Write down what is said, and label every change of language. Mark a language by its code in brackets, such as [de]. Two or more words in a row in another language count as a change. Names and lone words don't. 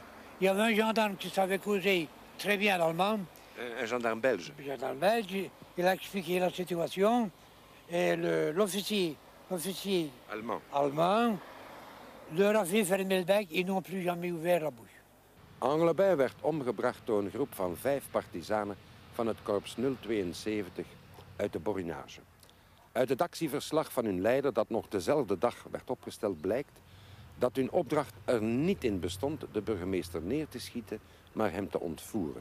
[fr] Il y avait un gendarme qui savait causer très bien l'allemand. Un gendarme belge. Un gendarme belge. Il a expliqué la situation. Et l'officier allemand leur a fait fermer le bec. Ils n'ont plus jamais ouvert la bouche. [nl] Anglebin werd omgebracht door een groep van 5 partizanen van het korps 072 uit de Borinage. Uit het actieverslag van hun leider, dat nog dezelfde dag werd opgesteld, blijkt dat hun opdracht er niet in bestond de burgemeester neer te schieten, maar hem te ontvoeren.